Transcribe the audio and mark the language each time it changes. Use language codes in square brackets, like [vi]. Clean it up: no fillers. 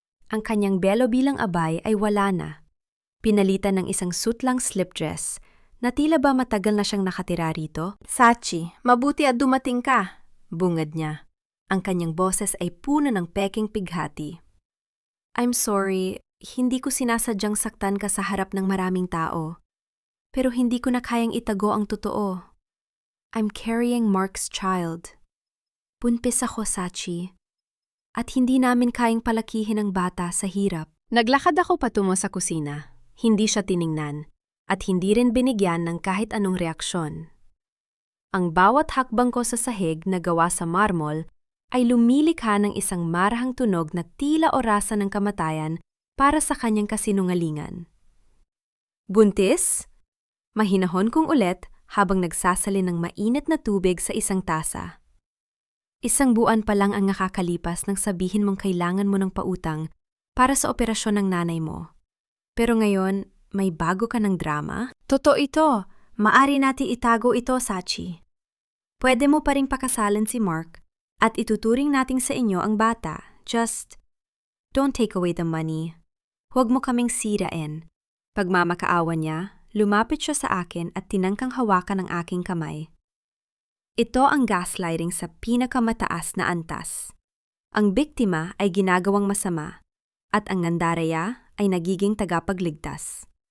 [tl] Ang kanyang belo bilang abay ay wala na. Pinalitan ng isang sutlang slip dress na tila ba matagal na siyang nakatira rito. Sachi, mabuti at dumating ka, bungad niya. Ang kanyang boses ay puno ng peking pighati. [en] I'm sorry, [tl] hindi ko sinasadyang saktan ka sa harap ng maraming tao. Pero hindi ko na kayang itago ang totoo. [en] I'm carrying Mark's child. [tl] Buntis ako, Sachi. At hindi namin kayang palakihin ang bata sa hirap. Naglakad ako patungo sa kusina. Hindi siya tiningnan. At hindi rin binigyan ng kahit anong reaksyon. Ang bawat hakbang ko sa sahig na gawa sa marmol ay lumilikha ng isang marahang tunog na tila orasan ng kamatayan para sa kanyang kasinungalingan. Buntis? Mahinahon kong ulit habang nagsasalin ng mainit na tubig sa isang tasa. Isang buwan pa lang ang nakakalipas nang sabihin mong kailangan mo ng pautang para sa operasyon ng nanay mo. Pero ngayon, may bago ka ng drama? Totoo ito. Maari natin itago ito, Sachi. Pwede mo pa ring pakasalan si Mark at ituturing natin sa inyo ang bata. [en] Just, don't take away the money. [tl] Huwag mo kaming sirain. Pagmamakaawa niya, lumapit siya sa akin at tinangkang hawakan ang aking kamay. Ito ang gaslighting sa pinakamataas na antas. Ang biktima ay ginagawang masama at ang nandaraya ay nagiging tagapagligtas.